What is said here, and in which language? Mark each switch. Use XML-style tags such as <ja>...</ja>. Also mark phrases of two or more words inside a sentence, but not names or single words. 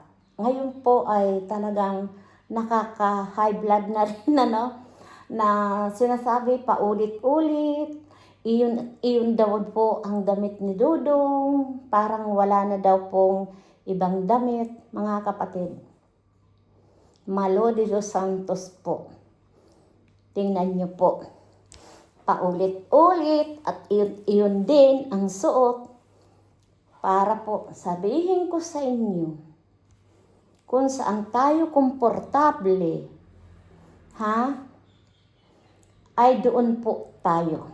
<tl>Ngayon po ay talagang nakaka-</tl> <en>high blood</en> <tl>na rin na sinasabi paulit-ulit. Iyon daw po ang damit ni Dudong. Parang wala na daw pong ibang damit, mga kapatid. Malo de los Santos po. Tingnan niyo po. Paulit-ulit at iyon din ang suot para po sabihin ko sa inyo kung saan tayo komportable, ay doon po tayo.</tl>